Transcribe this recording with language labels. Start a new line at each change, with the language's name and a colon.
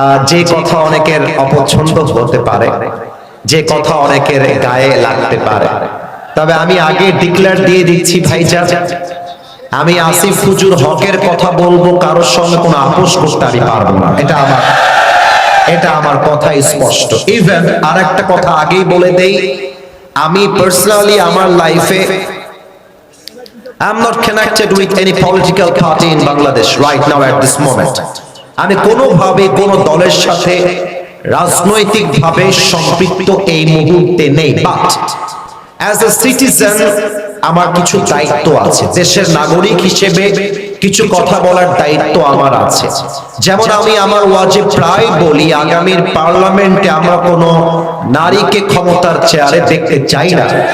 Bangla: যে কথা অনেকের অপছন্দ হতে পারে, যে কথা অনেকের গায়ে লাগতে পারে, তবে আমি আগে ডিক্লেয়ার দিয়ে দিচ্ছি ভাইজান, আমি আসিফ হুজুর হকের কথা বলবো, কারোর সঙ্গে কোনো আপোষ করতে আমি পারবো না। এটা আমার কথা স্পষ্ট। ইভেন আর একটা কথা আগেই বলে দেই, আমি পার্সোনালি আমার লাইফে
English: I'm not connected with any political party in Bangladesh right now at this moment.
Bangla: আমি কোনোভাবে কোনো দলের সাথে রাজনৈতিকভাবে সম্পৃক্ত এই মুহূর্তে নেই,
English: but as a citizen
Bangla: আমার কিছু দায়িত্ব আছে, দেশের নাগরিক হিসেবে কিছু কথা বলার দায়িত্ব আমার আছে। যেমন আমি আমার ওয়াজে প্রায় বলি, আগামীর পার্লামেন্টে আমরা কোনো নারীকে ক্ষমতার চেয়ারে দেখতে চাই না।